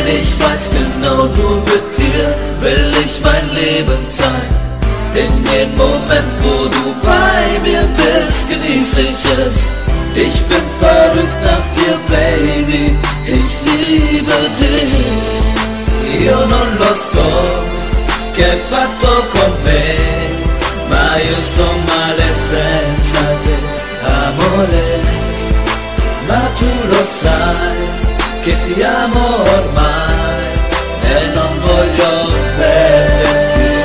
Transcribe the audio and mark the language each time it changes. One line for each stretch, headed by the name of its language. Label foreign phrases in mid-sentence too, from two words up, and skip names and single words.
German: Ich weiß genau, nur mit dir will ich mein Leben teilen. In jedem Moment, wo du bei mir bist, genieße ich es. Ich bin verrückt nach dir, Baby, ich liebe dich.
Italian: Io non lo so che hai fatto con me, ma io sto male senza te, amore. Ma tu lo sai che ti amo ormai e non voglio perderti.